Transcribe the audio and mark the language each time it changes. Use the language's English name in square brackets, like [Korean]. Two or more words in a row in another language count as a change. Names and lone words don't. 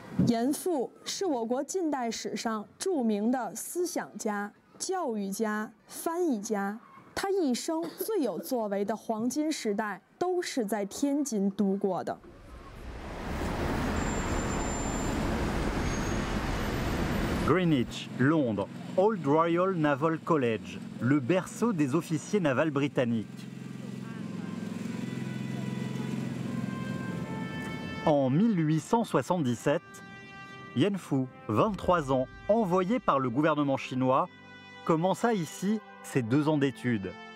[Chinese] 严复是我国近代史上著名的思想家、教育家、翻译家。他一生最有作为的黄金时代，都是在天津度过的。 [French] Greenwich, Londres, Old Royal Naval College, le berceau des officiers navals britanniques. En 1877, Yan Fu, 23 ans, envoyé par le gouvernement chinois, commença ici ses 2 ans d'études.